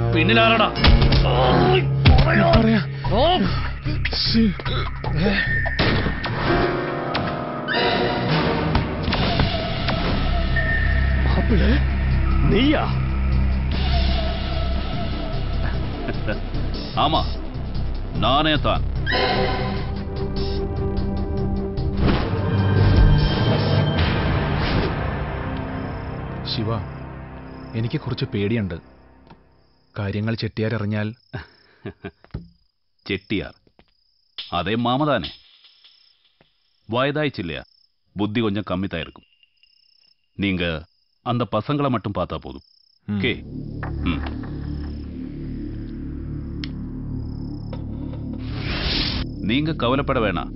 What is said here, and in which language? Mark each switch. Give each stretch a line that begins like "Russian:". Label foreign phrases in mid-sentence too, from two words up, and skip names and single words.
Malayalam: പിന്നിലാരടാ? നീയാ?
Tamil: ஆமா, நானே தான்.
Malayalam: ശിവ, എനിക്ക് കുറച്ച് പേടിയുണ്ട്. കാര്യങ്ങൾ ചെട്ടിയാർ അറിഞ്ഞാൽ.
Tamil: ചെട്ടിയാർ அதே மாமா தானே. வயதாயிச்சு இல்லையா, புத்தி கொஞ்சம் கம்மி தான் இருக்கும். நீங்க அந்த பசங்களை மட்டும் பார்த்தா போதும். ஓகே. நீங்க கவலைப்பட வேணாம்.